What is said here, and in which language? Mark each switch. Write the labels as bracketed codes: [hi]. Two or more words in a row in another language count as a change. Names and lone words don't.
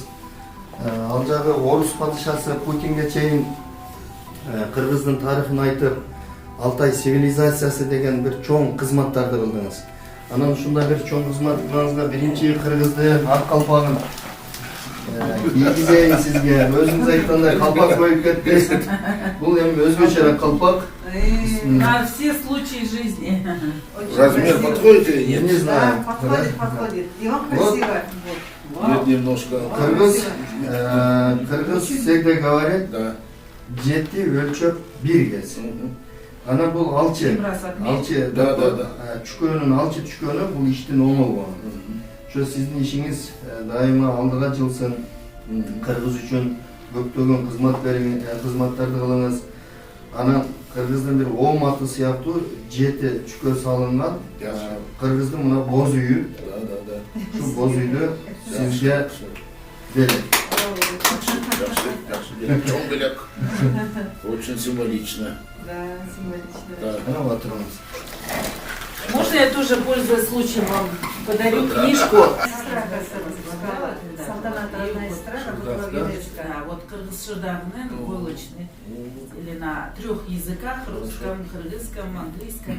[ky] Ал жагы орус падышасы Путинге чейин Кыргыздын тарыхын айтып, Алтай цивилизациясы деген бир чоң кызматтарды кылдыңыз. Анан ушундай бир чоң кызматыңызга биринчи кыргыздын ак калпагын кийгизейин сизге. Өзүңүз айткандай калпак коюп кетти. Бул эми өзгөчө калпак. [ru] На все случаи жизни. Размер подходит или нет? Не знаю. Подходит. И вам красиво. Нет, немножко. Кыргыз всегда говорит, Да. [ky] жети өлчөп бир кез. Ана бул алчы. Алчы. [ru] Да. [ky] Чүкөнүн алчы чүкөнү бул иштин оңолугу. Ошо сиздин ишиңиз дайыма алдыга жылсын. Кыргыз үчүн көптөгөн кызматтарды кылыңыз. Анан Кыргыздын бир оом аты сыяктуу жети чүкө салынган Кыргыздын мына боз үйү. [ru] Да. [ky] Шу боз үйдү сизге берет. Чоң белек. [ru] Очень символично. Да, символично. Да. [ky] Ана батырыңыз. [ru] Можно я тоже, пользуясь случаем, вам подарю книжку? Салтанат родная сестра, да, вот кыргызчыларның войлочный, или на 3 языках, русском, кыргызском, английском.